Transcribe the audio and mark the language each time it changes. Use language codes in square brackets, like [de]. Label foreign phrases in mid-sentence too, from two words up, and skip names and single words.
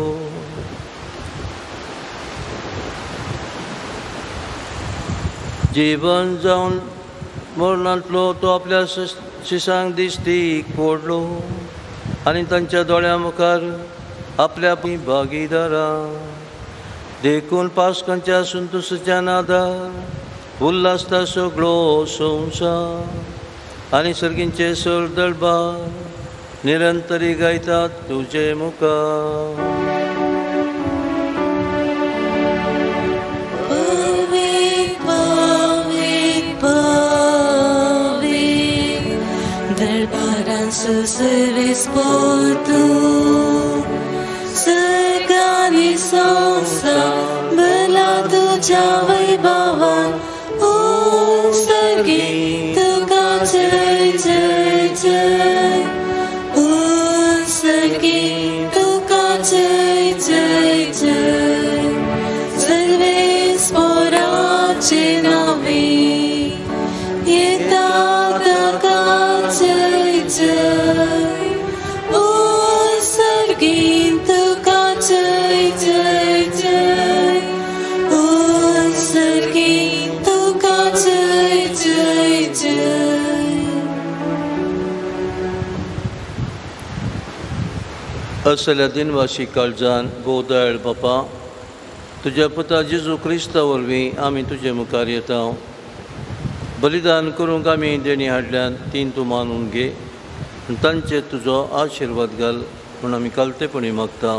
[kok] जीवन जावन मरणांतलो तो आपल्या शिसांक दिश्टीक पडलो आनी तांच्या दोळ्या मुखार आपल्या भागीदारां देखून पास्कांच्या संतोशाच्या नादार उल्हासता सगळो संवसार आनी सर्गींचे सर दळबार निरंतरी गायतात तुजे मुखार. सर्वेस्पर तू सर्गानी संसार भला तुझ्या वैभवान. ओ सर्गी तुका जय जय जय. ओ सर्गी तुका जय जय जय. सर्वेस्पराचे नावे येता ताका जय जय. ओ सर्गीन तुका जय जय जय. ओ सर्गीन तुका जय जय जय. असल्या दिनवाशी काळजान बोदळ बापा, तुज्या पुता जेजू क्रिस्ता वरवीं आमी तुजे मुखार येता. बलिदान करूंक आमी देणी हाडल्यान तीन तूं मानून घे आनी तांचेर तुजो आशिर्वाद घाल म्हूण आमी कालतेपणी मागता.